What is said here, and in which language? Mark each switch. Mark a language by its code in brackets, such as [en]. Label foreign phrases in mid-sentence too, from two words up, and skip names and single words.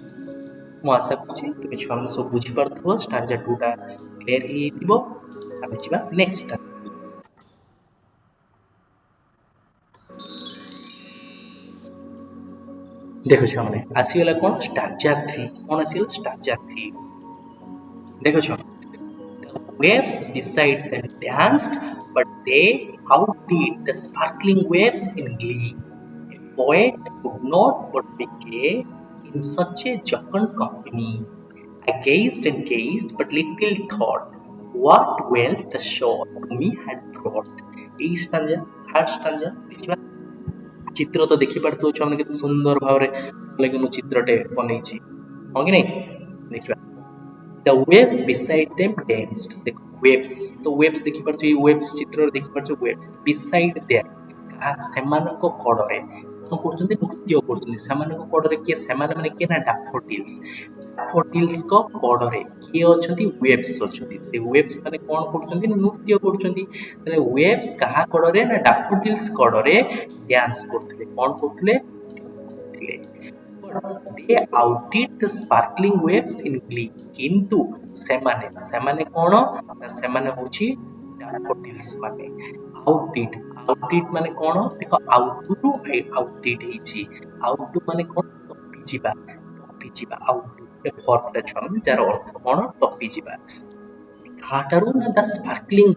[or] ମୁଁ ଆଶା କରୁଛି ତୁମେ ଛୁଆମାନେ ସବୁ ବୁଝିପାରୁଥିବ ଷ୍ଟାଞ୍ଜା 2ଟା କ୍ଲିୟର ହେଇଯାଇଥିବ। ଆମେ ଯିବା ନେକ୍ସଟ ଦେଖ ଛୁଆମାନେ ଆସିଗଲା କ'ଣ ଷ୍ଟାଞ୍ଜା 3 କ'ଣ ଆସିଗଲା ଷ୍ଟାଞ୍ଜା 3 ଦେଖ ଛୁଆମାନେ [en] waves beside them danced but they outdid the sparkling waves in glee. A poet could not but be gay in such a jocund company. I gazed and gazed but little thought what wealth the shore to me had brought. [or] এই [en] stanza third stanza [or] ଦେଖିବା ଚିତ୍ର ତ ଦେଖିପାରୁଥିବ ଛୁଆମାନେ କେତେ ସୁନ୍ଦର ଭାବରେ ଲାଗି ମୁଁ ଚିତ୍ରଟେ ବନେଇଛି ହଁ କି ନାଇଁ ଦେଖିବା [en] The waves beside them danced. [or] ଦେଖ waves ତ waves ଦେଖିପାରୁଛ ଏଇ waves ଚିତ୍ରରେ ଦେଖିପାରୁଛ [en] waves beside them [or] ସେମାନଙ୍କ କଡ଼ରେ କ'ଣ କରୁଛନ୍ତି ନୃତ୍ୟ କରୁଛନ୍ତି ସେମାନଙ୍କ କଡ଼ରେ କିଏ ସେମାନେ ମାନେ କିଏ ନା ଡାଫୋଡିଲ୍ସ ଡାଫୋଡିଲ୍ସଙ୍କ କଡ଼ରେ କିଏ ଅଛନ୍ତି waves ଅଛନ୍ତି ସେ waves ମାନେ କ'ଣ କରୁଛନ୍ତି ନୃତ୍ୟ କରୁଛନ୍ତି ତାହେଲେ waves କାହା କଡ଼ରେ ନା ଡାଫୋଡିଲ୍ସ କଡ଼ରେ ଡ୍ୟାନ୍ସ କରୁଥିଲେ କ'ଣ କରୁଥିଲେ [en] they outdid the sparkling waves in glee [or] କିନ୍ତୁ ସେମାନେ କ'ଣ ସେମାନେ ହେଉଛି ଡାଫୋଡିଲ୍ସ ମାନେ outdid ମାନେ କ'ଣ ଦେଖ ଆଉଟରୁ outdid ହେଇଛି ଆଉଟୁ ମାନେ କ'ଣ ଟପିଯିବା ଆଉଟୁ ଭର୍ବଟା ଛୁଆମାନେ ଯାହାର ଅର୍ଥ କ'ଣ ଟପିଯିବା କାହାଠାରୁ ନା [en] the sparkling